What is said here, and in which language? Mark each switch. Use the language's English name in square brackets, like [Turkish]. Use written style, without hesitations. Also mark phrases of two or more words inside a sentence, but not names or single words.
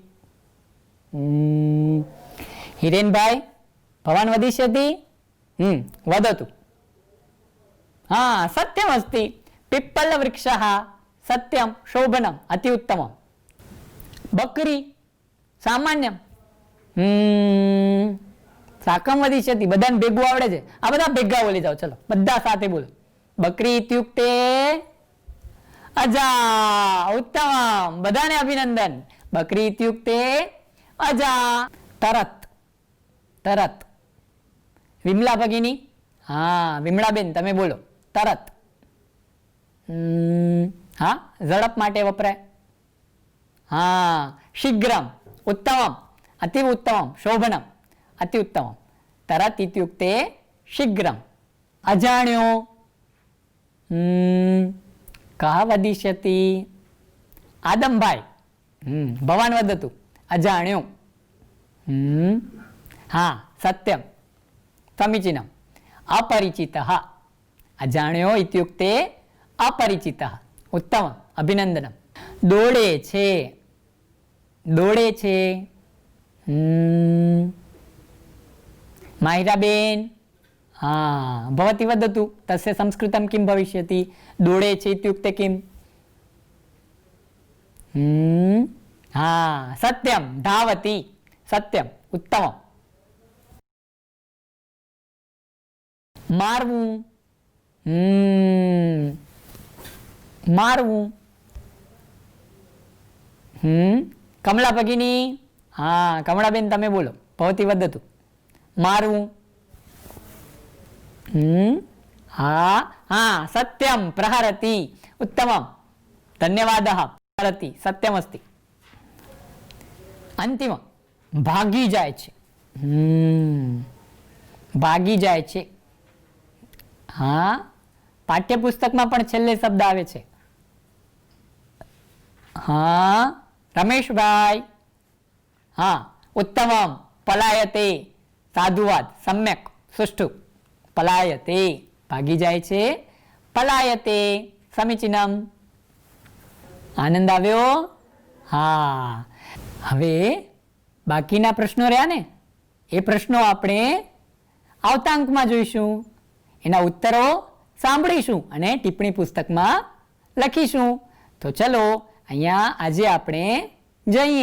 [Sanskrit] हिरेन भाई भवान वदिष्यति वदतु हाँ सत्यमस्ति पिप्पलवृक्षः सत्यं शोभनम् अति उत्तमं बकरी सामान्यं साकं वदिष्यति [Gujarati] બધાને ભેગું આવડે છે આ બધા ભેગા બોલી જાઓ ચલો બધા સાથે બોલો बकरी [Sanskrit] इत्युक्ते अजा उत्तमं [Gujarati] બધાને અભિનંદન बकरी [Sanskrit] इत्युक्ते अजा [Gujarati] તરત તરત विमला भगिनी હાં વિમળા બેન તમે બોલો તરત [Sanskrit] हाँ [Gujarati] ઝડપ માટે વપરાય [Sanskrit] हाँ शीघ्रम उत्तमम अति उत्तमम शोभनम अति उत्तमम तरत इत्युक्ते शीघ्रम अजाण्यो कः वदिष्यति आदम भाई भवान वदतु अजाण्यो हाँ सत्यं समीचीनम् अपरिचितः अजाण्यो इत्युक्ते अपरिचितः उत्तमम् अभिनन्दनं [Gujarati] દોડે છે દોડે છે [Sanskrit] माहिरा बेन हाँ भवती वदतु तस्य संस्कृतं किं भविष्यति [Gujarati] દોડે છે [Sanskrit] इत्युक्ते किम् हाँ सत्यं धावति सत्यम् उत्तमम् मारवू मारवू कमला भगिनी हाँ [Gujarati] કમળા બેન તમે બોલો [Sanskrit] भवती वदतु मारवू हाँ हाँ सत्यं प्रहरति उत्तमं धन्यवादः प्रहरति सत्यमस्ति [Gujarati] અંતિમ ભાગી જાય છે ભાગી જાય છે હાં પાઠ્યપુસ્તક માં પણ છેલ્લે શબ્દ આવે છે હાં રમેશ ભાઈ हाँ [Sanskrit] उत्तमं पलायते साधुवाद सम्यक सुष्ठु पलायते [Gujarati] ભાગી જાય છે [Sanskrit] पलायते समीचीनम [Gujarati] આનંદ આવ્યો? હા. હવે બાકીના પ્રશ્નો રહ્યા ને, એ પ્રશ્નો આપણે આવતા અંકમાં જોઈશું. એના ઉત્તરો સાંભળીશું અને ટિપ્પણી પુસ્તકમાં લખીશું. તો ચલો અહીંયા આજે આપણે જઈએ.